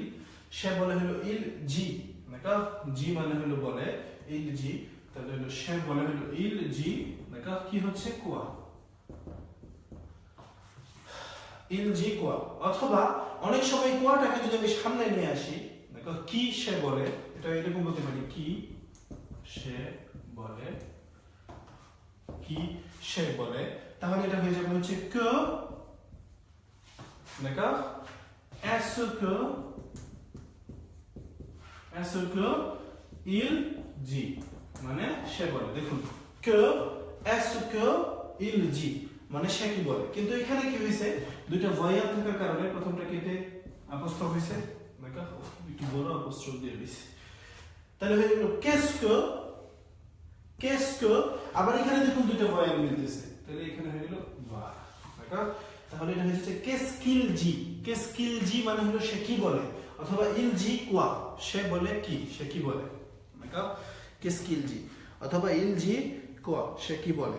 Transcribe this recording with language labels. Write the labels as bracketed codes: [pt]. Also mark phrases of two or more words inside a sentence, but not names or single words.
[bn] সে বলে হলো [fr] il dit, [bn] জি মানে হলো বলে, [fr] il dit, [bn] তাহলে হলো সে বলে হলো [fr] il dit, [bn] কি হচ্ছে কোয়া, [fr] il dit quoi. [bn] অথবা অনেক সময় কোয়াটাকে যদি আমি সামনে নিয়ে আসি, কি সে বলে, এটা এরকম বলতে পারি, কি সে বলে, কি সে বলে, তাহলে এটা হয়ে যাবে হচ্ছে [fr] que, d'accord, est-ce que il dit, [bn] মানে সে বলে। দেখুন [fr] que est-ce que il dit [bn] মানে সে কি বলে, কিন্তু এখানে কি হয়েছে দুইটা ভয়েল থাকার কারণে প্রথমটা কেটে অ্যাপোস্ট্রফ হয়েছে, দেখো একটু বড় অ্যাপোস্ট্রফ দিয়ে দিয়েছি। তাহলে হয়ে গেল [fr] qu'est-ce que, [bn] আবার এখানে দেখুন দুইটা ভয়েল মিলতেছে, তাহলে এখানে হয়ে গেল va, দেখো। তাহলে এটা হচ্ছে [fr] qu'est-ce qu'il dit [bn] মানে হলো সে কি বলে, অথবা [fr] il dit quoi [bn] সে বলে কি, সে কি বলে, দেখো [fr] qu'est-ce qu'il dit [bn] অথবা [fr] il dit quoi [bn] সে কি বলে।